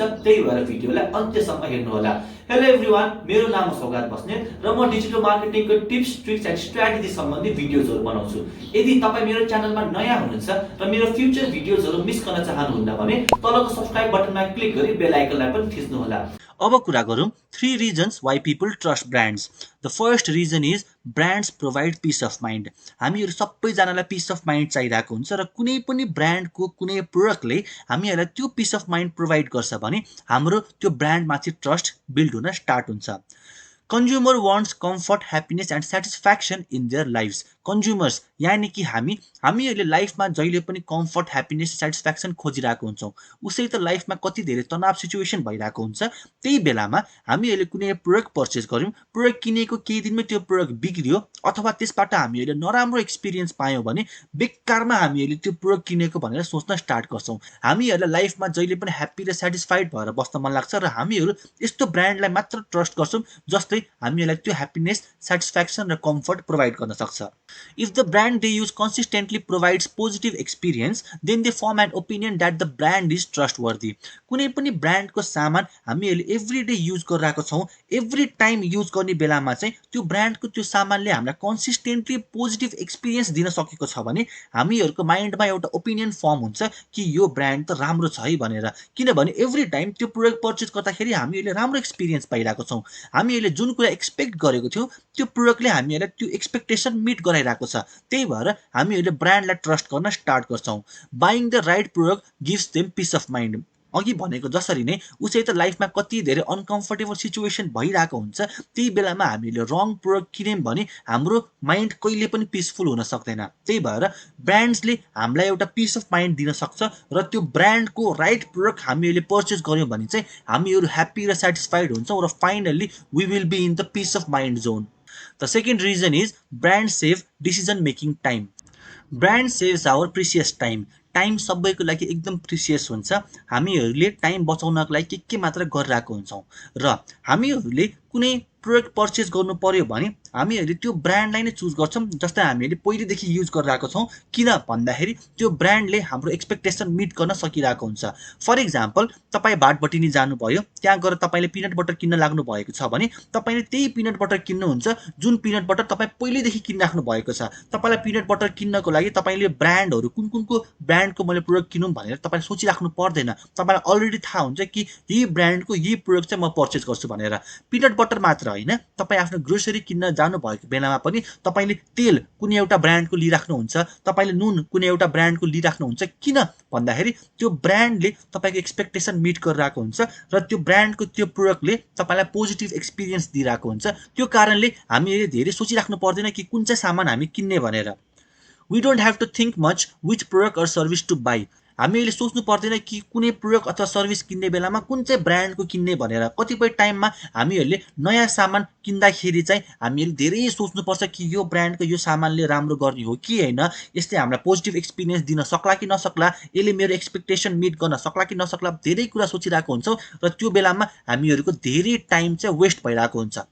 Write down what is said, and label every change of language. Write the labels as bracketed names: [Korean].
[Nepali] त्यही भएर भिडियोलाई अन्त्यसम्म हेर्नुहोला। हेलो एभ्रिवान, मेरो नाम हो सौगात बस्नेत र म digital मार्केटिङको tips, tricks and strategy सम्बन्धी भिडियोजहरू बनाउँछु। यदि तपाईँ मेरो च्यानलमा नयाँ हुनुहुन्छ र मेरो फ्युचर भिडियोजहरू मिस गर्न चाहनुहुन्न भने तलको सब्स्क्राइब बटनमा क्लिक गरी बेल आइकनलाई पनि थिच्नुहोला। अब कुरा गरौँ [English] 3 reasons why people trust brands. The first reason is brands provide peace of mind. [Nepali] हामीहरू सबैजनालाई [English] peace of mind [Nepali] चाहिरहेको हुन्छ र कुनै पनि ब्रान्डको कुनै प्रोडक्टले हामीहरूलाई त्यो peace of mind प्रोभाइड गर्छ भने हाम्रो त्यो ब्रान्डमाथि ट्रस्ट बिल्ड हुन स्टार्ट हुन्छ। [English] Consumer wants comfort, happiness and satisfaction in their lives. [Nepali] Consumers यानी कि हामीहरूले लाइफमा जहिले पनि कम्फर्ट, ह्याप्पिनेस, सेटिस्फ्याक्सन खोजिरहेको हुन्छौँ। उसै त लाइफमा कति धेरै तनाव सिचुएसन भइरहेको हुन्छ। त्यही बेलामा हामीहरूले कुनै प्रोडक्ट पर्चेस गर्यौँ, प्रोडक्ट किनेको केही दिनमै त्यो प्रोडक्ट बिग्रियो अथवा त्यसबाट हामीहरूले नराम्रो एक्सपिरियन्स पायौँ भने बेकारमा हामीहरूले त्यो प्रोडक्ट किनेको भनेर सोच्न स्टार्ट गर्छौँ। हामीहरूलाई लाइफमा जहिले पनि ह्याप्पी र सेटिस्फाइड भएर बस्न मन लाग्छ र हामीहरू यस्तो ब्रान्डलाई मात्र ट्रस्ट गर्छौँ जसले हामीहरूलाई त्यो ह्याप्पिनेस, सेटिस्फ्याक्सन र कम्फर्ट प्रोभाइड गर्न सक्छ। [English] If the brand they use consistently provides positive experience, then they form an opinion that the brand is trustworthy. [Nepali] कुनै पनि ब्रान्डको सामान हामीहरूले एभ्रीडे युज गरिरहेको छौँ, एभ्री टाइम युज गर्ने बेलामा चाहिँ त्यो ब्रान्डको त्यो सामानले हामीलाई कन्सिस्टेन्टली पोजिटिभ एक्सपिरियन्स दिन सकेको छ भने हामीहरूको माइन्डमा एउटा ओपिनियन फर्म हुन्छ कि यो ब्रान्ड त राम्रो छ है भनेर। किनभने एभ्री टाइम त्यो प्रोडक्ट पर्चेस गर्दाखेरि हामीहरूले राम्रो एक्सपिरियन्स पाइरहेको छौँ। हामीहरूले जुन कुरा एक्सपेक्ट गरेको थियौँ त्यो प्रोडक्टले हामीहरूलाई त्यो एक्सपेक्टेसन मिट गराइरहेको छ। त्यही भएर हामीहरूले ब्रान्डलाई ट्रस्ट गर्न स्टार्ट गर्छौँ। [English] Buying the right product gives them peace of mind. [Nepali] अघि भनेको जसरी नै उसै त लाइफमा कति धेरै अनकम्फर्टेबल सिचुएसन भइरहेको हुन्छ, त्यही बेलामा हामीले रङ प्रोडक्ट किन्यौँ भने हाम्रो माइन्ड कहिले पनि पिसफुल हुन सक्दैन। त्यही भएर ब्रान्ड्सले हामीलाई एउटा पिस अफ माइन्ड दिन सक्छ र त्यो ब्रान्डको राइट प्रोडक्ट हामीले पर्चेस गर्यौँ भने चाहिँ हामीहरू ह्याप्पी र सेटिस्फाइड हुन्छौँ र finally [English] We will be in the peace of mind zone. The second reason is brand save decision making time. Brand saves our precious time. [Nepali] Time सबैको लागि एकदम प्रिसियस हुन्छ। हामीहरूले टाइम बचाउनको लागि के मात्र गरिरहेको हुन्छौँ र हामीहरूले कुनै प्रोडक्ट पर्चेस गर्नु पर्यो भने हामीहरूले त्यो ब्रान्डलाई नै चुज गर्छौँ जसलाई हामीले पहिलेदेखि युज गरिरहेको छौँ। किन भन्दाखेरि त्यो ब्रान्डले हाम्रो एक्सपेक्टेसन मिट गर्न सकिरहेको हुन्छ। [English] for example, [Nepali] तपाईँ भाटभटिनी जानुभयो, त्यहाँ गएर तपाईँले पिनट बटर किन्न लाग्नु भएको छ भने तपाईँले त्यही पिनट बटर किन्नुहुन्छ जुन पिनट बटर तपाईँ पहिलेदेखि किनिराख्नु भएको छ। तपाईँलाई पिनट बटर किन्नको लागि तपाईँले ब्रान्डहरू कुनको ब्रान्डको मैले प्रोडक्ट किनौँ भनेर तपाईँले सोचिराख्नु पर्दैन। तपाईँलाई अलरेडी थाहा हुन्छ कि यही ब्रान्डको यही प्रोडक्ट चाहिँ म पर्चेस गर्छु भनेर। पिनट बटर मात्र होइन, तपाईँ आफ्नो ग्रोसरी किन्न जानुभएको बेलामा पनि तपाईँले तेल कुनै एउटा ब्रान्डको लिइराख्नुहुन्छ, तपाईँले नुन कुनै एउटा ब्रान्डको लिइराख्नुहुन्छ। किन भन्दाखेरि त्यो ब्रान्डले तपाईँको एक्सपेक्टेसन मिट गरिरहेको हुन्छ र त्यो ब्रान्डको त्यो प्रोडक्टले तपाईँलाई पोजिटिभ एक्सपिरियन्स दिइरहेको हुन्छ। त्यो कारणले हामीले धेरै सोचिराख्नु पर्दैन कि कुन चाहिँ सामान हामी किन्ने भनेर। [English] We don't have to think much which product or service to buy. [Nepali] हामीहरूले सोच्नु पर्दैन कि कुनै प्रोडक्ट अथवा सर्भिस किन्ने बेलामा कुन चाहिँ ब्रान्डको किन्ने भनेर। कतिपय टाइममा हामीहरूले नयाँ सामान किन्दाखेरि चाहिँ हामीहरूले धेरै सोच्नुपर्छ कि यो ब्रान्डको यो सामानले राम्रो गर्ने हो कि होइन, यसले हामीलाई पोजिटिभ एक्सपिरियन्स दिन सक्ला कि नसक्ला, यसले मेरो एक्सपेक्टेसन मिट गर्न सक्ला कि नसक्ला, धेरै कुरा सोचिरहेको हुन्छौँ र त्यो बेलामा हामीहरूको धेरै टाइम चाहिँ वेस्ट भइरहेको हुन्छ।